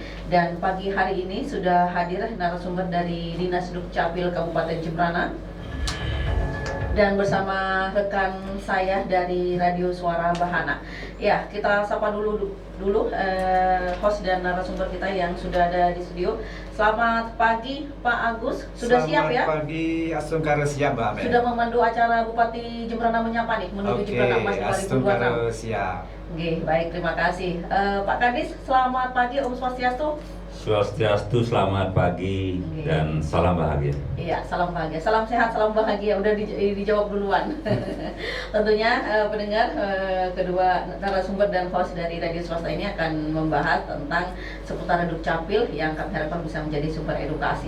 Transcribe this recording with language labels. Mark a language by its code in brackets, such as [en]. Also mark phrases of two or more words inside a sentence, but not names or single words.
[id] Dan pagi hari ini sudah hadir narasumber dari Dinas Dukcapil Kabupaten Jembrana dan bersama rekan saya dari Radio Suara Bahana. Ya, kita sapa dulu host dan narasumber kita yang sudah ada di studio. Selamat pagi Pak Agus, sudah siap ya? Selamat pagi, Astungkara siap Mbak Mel. Sudah memandu acara Bupati Jembrana menyapa nih menuju Jembrana Mas 2026. Astungkara siap. Oke, baik, terima kasih. Pak Kadis, selamat pagi, [ban] Om Swastiastu. [id] Swastiastu, selamat pagi dan salam bahagia. Iya, salam bahagia, salam sehat, salam bahagia. Udah dijawab duluan. Tentunya pendengar, kedua narasumber dan host dari radio swasta ini akan membahas tentang seputar Dukcapil yang kami harapkan bisa menjadi sumber edukasi.